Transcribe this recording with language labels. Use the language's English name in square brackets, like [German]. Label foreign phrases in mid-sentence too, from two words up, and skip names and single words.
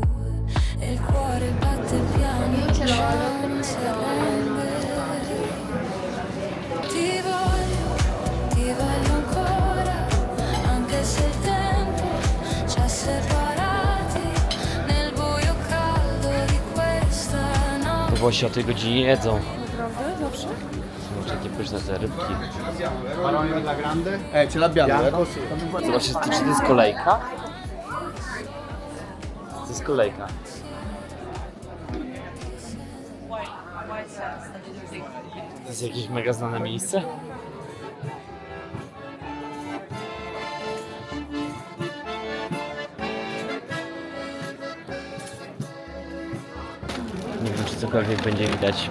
[Italian] E il cuore batte piano, non si arrende. Ti voglio ancora, anche se il tempo ci ha separati nel buio caldo di questa notte. [Polish] Włosi o tej godzinie jedzą. Naprawdę? Zawsze? Zobaczcie, jakie pyszne te rybki. [Italian] Parolone alla grande? Ce l'abbiamo, vero? [Polish] Zobaczcie, czy to jest kolejka? To jest kolejka. To jest jakieś mega znane miejsce? Nie wiem, czy cokolwiek będzie widać.